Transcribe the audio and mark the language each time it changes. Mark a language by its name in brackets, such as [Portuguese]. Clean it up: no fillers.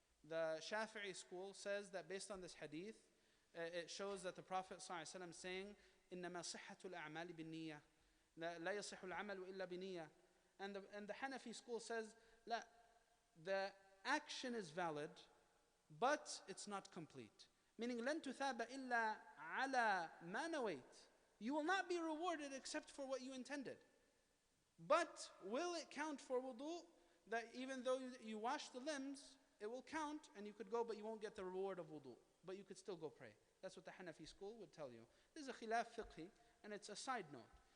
[English] The Shafi'i school says that based on this hadith, it shows that the Prophet ﷺ saying, [Arabic] إِنَّمَا صِحَّةُ الْأَعْمَالِ بِالنِّيَّةِ لَا يَصِحُ الْعَمَلُ إِلَّا بِنِيَّةِ. [English] And the Hanafi school says, لا, the action is valid, but it's not complete. Meaning, [Arabic] لَن تُثَابَ إِلَّا عَلَى مَا نَوَيْتِ. [English] You will not be rewarded except for what you intended. But will it count for wudu? That even though you wash the limbs, it will count and you could go, but you won't get the reward of wudu. But you could still go pray. That's what the Hanafi school would tell you. This is a khilaf fiqhi, and it's a side note.